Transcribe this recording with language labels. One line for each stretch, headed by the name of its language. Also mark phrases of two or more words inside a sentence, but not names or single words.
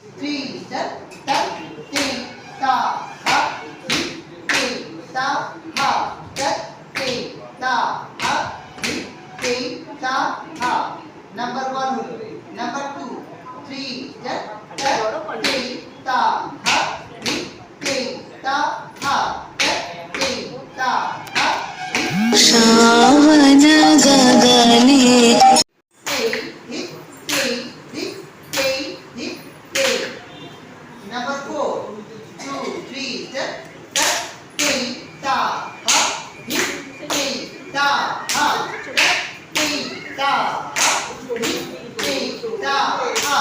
English: three step ta ti ta ha ti ta ha ta ti ta ha ti ta ha. Number 1 number 2 three step ta ti ta ha ti ta ha ta ti ta ha.
Bangla: श्रावण गगने
English: Number 4 2 3 step ta ti ta ha ti ta ha ti ta ha ti ta ha.